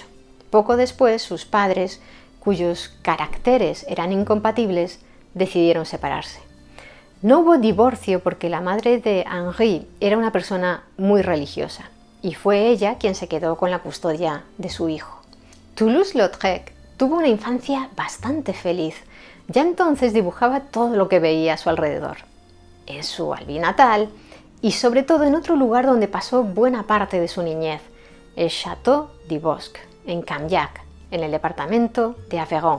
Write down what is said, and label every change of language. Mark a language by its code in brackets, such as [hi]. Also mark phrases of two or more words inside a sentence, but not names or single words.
[es] Poco después, sus padres, cuyos caracteres eran incompatibles, decidieron separarse. No hubo divorcio porque la madre de Henri era una persona muy religiosa y fue ella quien se quedó con la custodia de su hijo. Toulouse-Lautrec tuvo una infancia bastante feliz. Ya entonces dibujaba todo lo que veía a su alrededor. En su Albi natal, y sobre todo en otro lugar donde pasó buena parte de su niñez, el Château du Bosc, en Camillac, en el departamento de Aveyron.